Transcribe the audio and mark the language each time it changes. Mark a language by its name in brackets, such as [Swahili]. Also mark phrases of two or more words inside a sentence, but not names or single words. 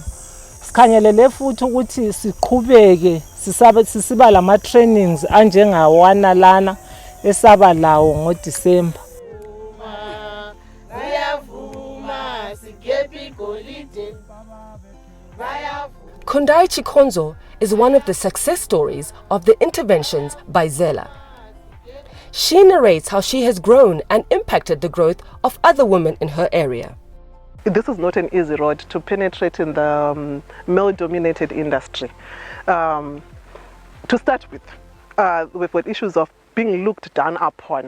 [North Ndebele] Sikhangelele futhi ukuthi siqhubeke sisiba lama trainings anjengawana lana esaba lawo ngoDisemba. [English] Kundai Chikonzo is one of the success stories of the interventions by Zela. She narrates how she has grown and impacted the growth of other women in her area. This is not an easy road to penetrate in the male-dominated industry. To start with, we've got issues of being looked down upon.